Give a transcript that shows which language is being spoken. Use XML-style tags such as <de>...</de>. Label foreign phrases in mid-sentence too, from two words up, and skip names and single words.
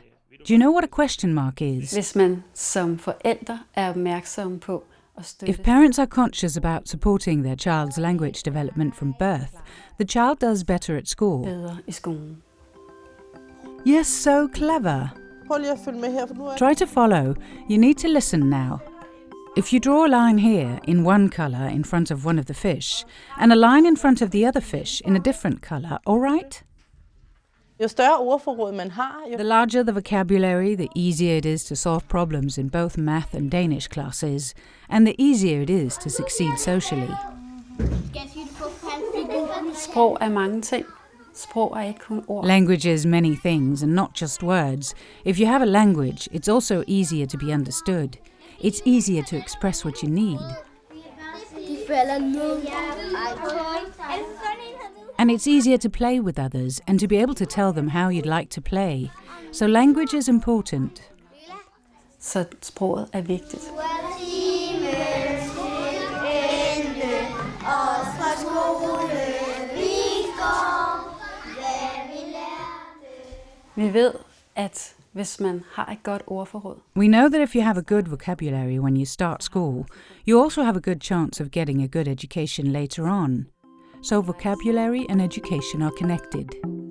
<en>Do you know what a question mark is? If parents are conscious about supporting their child's language development from birth, the child does better at school. Yes, so clever. Try to follow. You need to listen now. If you draw a line here in one colour in front of one of the fish, and a line in front of the other fish in a different colour, all right?</en> <da>Jo større ordforråd man har, jo...</da> <en>The larger the vocabulary, the easier it is to solve problems in both math and Danish classes, and the easier it is to succeed socially.</en> <da>Sprog er mange ting. Sprog er ikke kun ord.</da> <en>Language is many things and not just words. If you have a language, it's also easier to be understood. It's easier to express what you need. And it's easier to play with others and to be able to tell them how you'd like to play. So language is important.</en> <da>Så sproget er vigtigt. Vi ved, at hvis man har et godt ordforråd,</da> <en>We know that if you have a good vocabulary when you start school, you also have a good chance of getting a good education later on. So vocabulary and education are connected.</en>